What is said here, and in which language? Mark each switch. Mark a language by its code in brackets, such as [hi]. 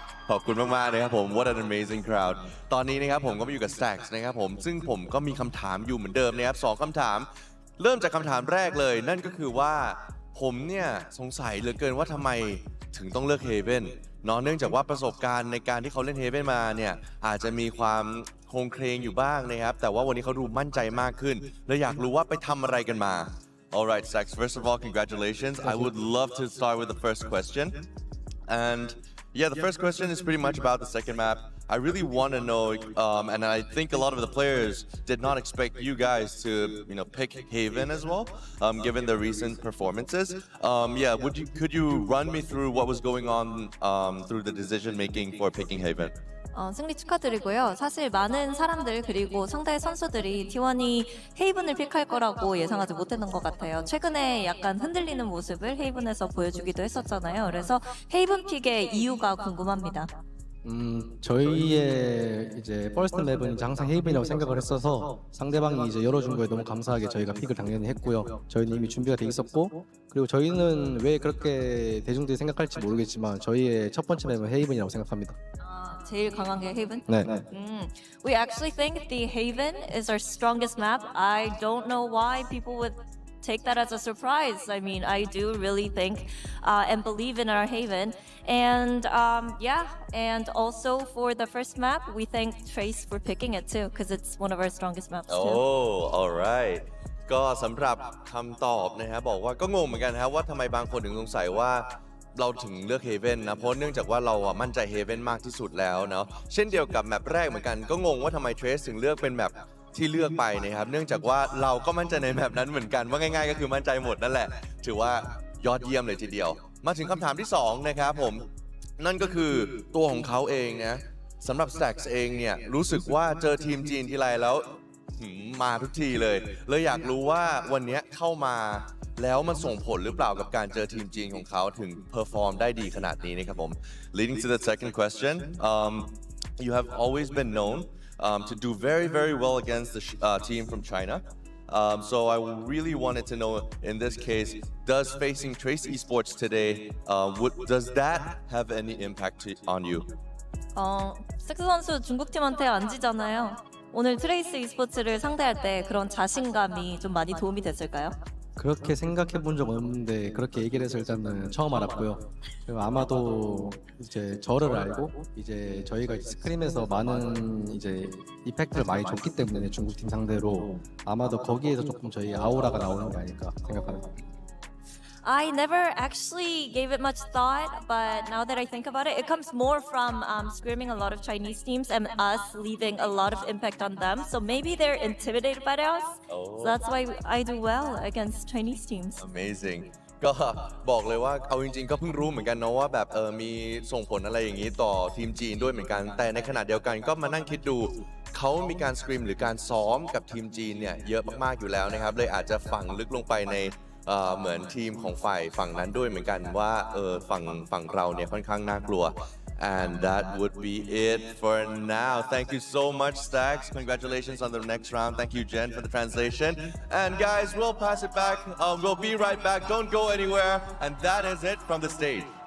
[th] ขอบคุณมากๆนะครับผม [en] What an amazing crowd [th] ตอนนี้นะครับผมก็มาอยู่กับ Stax นะครับผมซึ่งผมก็มีคำถามอยู่เหมือนเดิมนะครับ2คำถามเริ่มจากคำถามแรกเลยนั่นก็คือว่าผมเนี่ยสงสัยเหลือเกินว่าทำไมถึงต้องเลือก Haven เนาะเนื่องจากว่าประสบการณ์ในการที่เขาเล่น Haven มาเนี่ยอาจจะมีความโครงเคลงอยู่บ้างนะครับแต่ว่าวันนี้เขาดูมั่นใจมากขึ้นและอยากรู้ว่าไปทำอะไรกันมา [en] Alright, Stax, first of all, congratulations. I would love to start with the first question. And yeah, the first question is pretty much about the second map. I really want to know, and I think a lot of the players did not expect you guys to, pick Haven as well, given the recent performances. Yeah, could you run me through what was going on through the decision making for picking Haven? [ko] 승리 축하드리고요. 사실 많은 사람들 그리고 상대 선수들이 T1이 헤이븐을 픽할 거라고 예상하지 못했던 것 같아요. 최근에 약간 흔들리는 모습을 헤이븐에서 보여주기도 했었잖아요. 그래서 헤이븐 픽의 이유가 궁금합니다. 저희의 이제 퍼스트 맵은 이제 항상 헤이븐이라고 생각을 했어서 상대방이 이제 열어준 거에 너무 감사하게 저희가 픽을 당연히 했고요. 저희는 이미 준비가 돼 있었고 그리고 저희는 왜 그렇게 대중들이 생각할지 모르겠지만 저희의 첫 번째 맵은 헤이븐이라고 생각합니다. 제일 강한 게 헤이븐? 네. [en] We actually think the Haven is our strongest map. I don't know why people would take that as a surprise. I mean, I do really think and believe in our Haven. And and also for the first map, we thank Trace for picking it too, because it's one of our strongest maps too. Oh, alright. [th] ก็สำหรับคำตอบนะครับบอกว่าก็งงเหมือนกันนะครับว่าทำไมบางคนถึงสงสัยว่าเราถึงเลือก Haven นะเพราะเนื่องจากว่าเรามั่นใจ Haven มากที่สุดแล้วเนาะเช่นเดียวกับแมปแรกเหมือนกันก็งงว่าทำไม Trace ถึงเลือกเป็นแมปที่เลือกไปนะครับเนื่องจากว่าเราก็มั่นใจในแมปนั้นเหมือนกันว่าง่ายๆก็คือมั่นใจหมดนั่นแหละถือว่ายอดเยี่ยมเลยทีเดียวมาถึงคำถามที่2นะครับผมนั่นก็คือตัวของเขาเองนะสำหรับ Stax เองเนี่ยรู้สึกว่าเจอทีมจีนทีไรแล้ว มาทุกทีเลยอยากรู้ว่าวันนี้เข้ามาแล้วมันส่งผลหรือเปล่ากับการเจอทีมจีนของเขาถึงเพอร์ฟอร์มได้ดีขนาดนี้นะครับผม [en] Leading to the second question, you have always been known to do very, very well against the team from China. So I really wanted to know, in this case, does facing Trace Esports today, does that have any impact on you? [ko] 섹스 선수 중국팀한테 안 지잖아요. 오늘 트레이스 e스포츠를 상대할 때 그런 자신감이 좀 많이 도움이 됐을까요? 그렇게 생각해 본 적 없는데 그렇게 얘기를 해서 일단은 처음 알았고요. 그리고 아마도 이제 저를 알고 이제 저희가 스크림에서 많은 이제 이펙트를 많이 줬기 때문에 중국팀 상대로 아마도 거기에서 조금 저희 아우라가 나오는 게 아닐까 생각합니다. [en] I never actually gave it much thought, but now that I think about it, it comes more from screaming a lot of Chinese teams and us leaving a lot of impact on them. So maybe they're intimidated by us. So that's why I do well against Chinese teams. Amazing. [th] ก็บอกเลยว่าเอาจริงๆก็เพิ่งรู้เหมือนกันเนาะว่าแบบมีส่งผลอะไรอย่างนี้ต่อทีมจีนด้วยเหมือนกันแต่ในขณะเดียวกันก็มานั่งคิดดูเขามีการสกรีมหรือการซ้อมกับทีมจีนเนี่ยเยอะมากๆอยู่แล้วนะครับเลยอาจจะฝังลึกลงไปในเหมือนทีมของฝ่ายฝั่งนั้นด้วยเหมือนกันว่าฝั่งเราเนี่ยค่อนข้างน่ากลัว [en] and that would be it for now. Thank you so much, Stax. Congratulations on the next round. Thank you, Jen, for the translation. And guys, we'll pass it back. We'll be right back. Don't go anywhere. And that is it from the stage.